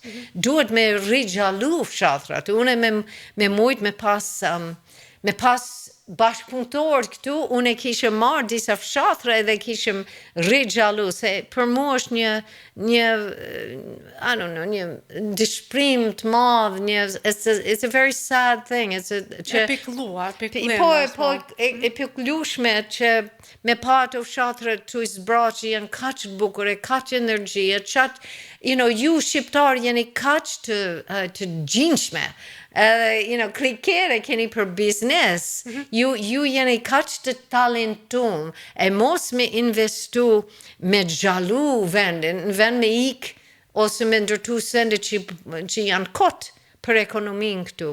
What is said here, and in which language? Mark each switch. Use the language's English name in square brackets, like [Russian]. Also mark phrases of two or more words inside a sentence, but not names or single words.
[Albanian] Duhet me rigjallu fshatrat. Unë me mujt me pas bashkëpunëtor këtu, unë kishëm marrë disa fshatra edhe kishëm rigjallu, se për mu është një dëshprim të madh, [English] it's a very sad thing. [Albanian] E pikluar. Po, e piklushme që me pa ato fshatra të zbra që janë kaq bukur, kaq energjie, ju shqiptar jeni kaq të gjinshme, krikere keni për biznes, ju jeni kaq të talentum, e mos me investu me gjallu vendin, në vend me ik, ose me ndërtu sende që janë kot për ekonomin këtu.